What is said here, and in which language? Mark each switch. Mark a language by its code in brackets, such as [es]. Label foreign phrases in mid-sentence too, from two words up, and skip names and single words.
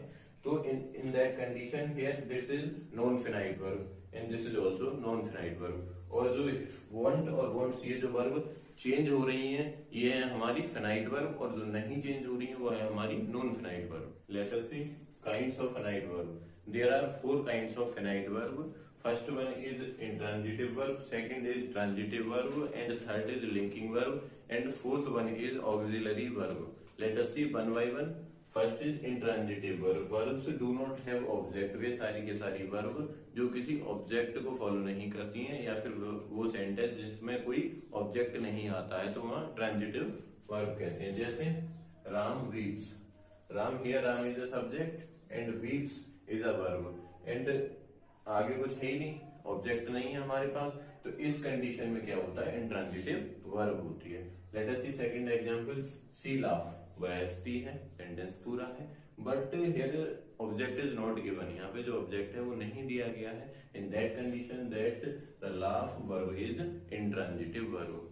[en] तो in that condition here this is non finite verb and this is also non finite verb. [hi] और जो वॉन्ट और वॉन्ट्स ये जो [en] verb change [hi] हो रही हैं ये है हमारी [en] finite verb [hi] और जो नहीं चेंज हो रही है वो है हमारी [en] non finite verb. let us see kinds of finite verb. there are 4 kinds of finite verb. First one is intransitive verb, second is transitive verb, and third is linking verb, and fourth one is auxiliary verb. Let us see one by one. First is intransitive verb. Verbs do not have object. [hi] वे सारी के सारी verb जो किसी object को follow नहीं करती हैं या फिर वो sentence जिसमें कोई object नहीं आता है तो वहाँ [en] transitive verb [hi] कहते हैं. [en] जैसे Ram weeps. Ram here Ram is a subject and weeps is a verb. [hi] And आगे कुछ है ही नहीं, ऑब्जेक्ट नहीं है हमारे पास, तो इस कंडीशन में क्या होता है [en] intransitive verb [hi] होती है. [en] let us see second example. she laughs, [hi] वह हंसती है, सेंटेंस पूरा है [en] but here object is not given. [hi] यहाँ पे जो ऑब्जेक्ट है वो नहीं दिया गया है. [en] in that condition that the laugh verb is intransitive verb.